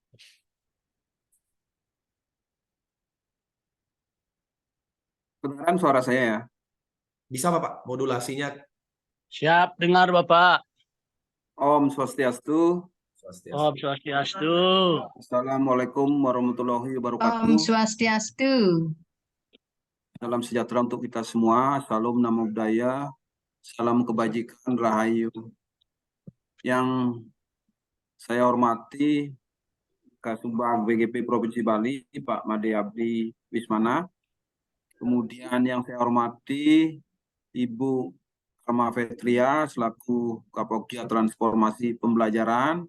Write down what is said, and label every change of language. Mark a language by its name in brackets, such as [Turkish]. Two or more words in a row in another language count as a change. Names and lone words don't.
[Indonesian] Kedengaran suara saya ya? Bisa Bapak, modulasinya. Siap dengar Bapak. [Balinese] Om Swastiastu. Om Swastiastu. [Arabic] السلام عليكم ورحمة الله وبركاته. [Balinese] Om Swastiastu. [Indonesian] Salam sejahtera untuk kita semua. Salam [Pali] Namo Buddhaya. [Indonesian] Salam kebajikan Rahayu. Yang saya hormati Kasubag BGP Provinsi Bali, Pak Made Abdi Wismana. Kemudian yang saya hormati Ibu Rama Fetria selaku Kapogja Transformasi Pembelajaran.